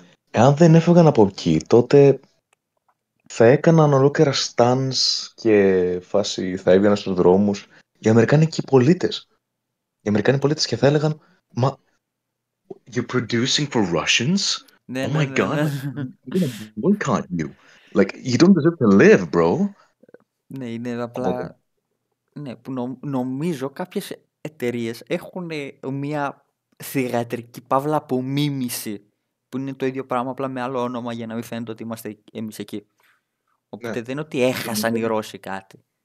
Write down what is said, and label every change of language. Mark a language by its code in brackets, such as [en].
[el] Εάν δεν έφευγαν από εκεί, τότε θα έκαναν ολόκληρα stands και φάση θα έβγαιναν στους δρόμους οι Αμερικάνικοι πολίτες. Οι Αμερικάνικοι πολίτες και θα έλεγαν «Μα, [en] you're producing for Russians? [el] Ναι, [en] oh my God, why can't you? Like, you don't deserve to live, bro». [el] Ναι, είναι απλά... Ναι, που νομίζω κάποιες εταιρείες έχουν μια θυγατρική παύλα απομίμηση που είναι το ίδιο πράγμα απλά με άλλο όνομα για να μην φαίνεται ότι είμαστε εμείς εκεί. Οπότε δεν είναι ότι έχασαν οι Ρώσοι κάτι.